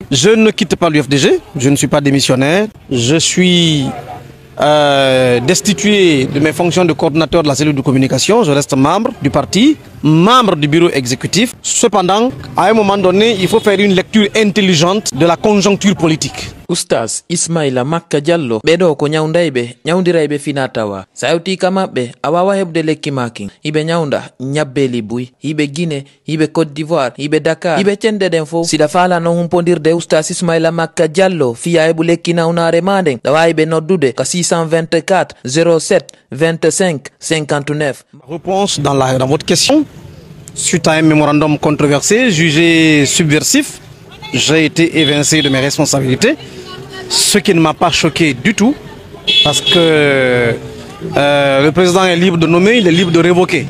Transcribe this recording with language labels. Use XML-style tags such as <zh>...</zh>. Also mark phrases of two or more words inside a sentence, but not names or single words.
<fr>Je ne quitte pas l'UFDG, je ne suis pas démissionnaire. Je suis destitué de mes fonctions de coordinateur de la cellule de communication. Je reste membre du parti, membre du bureau exécutif. Cependant, à un moment donné, il faut faire une lecture intelligente de la conjoncture politique.</fr> <ff>Oustaz Ismaila Makka Diallo ɓeɗo ko ñawdayɓe ñawdirayɓe finatawa sa hewtika maɓɓe a wawa heɓde lekki makin hiɓe ñawda ñabbe Libuy hiɓe Guinée hiɓe Côte d'Ivoire hiɓe Dakar hiɓe cende ɗen fof siɗa falano humpodirde Oustaz Ismaila Makka Diallo fiya heɓu lekki nawnare maɗen ɗa wawi ɓe noddude ka 624 07 25 59.</ff> <fr>Réponse dans votre question. Suite à un mémorandum controversé, jugé subversif, j'ai été évincé de mes responsabilités, ce qui ne m'a pas choqué du tout, parce que le président est libre de nommer, il est libre de révoquer.</fr>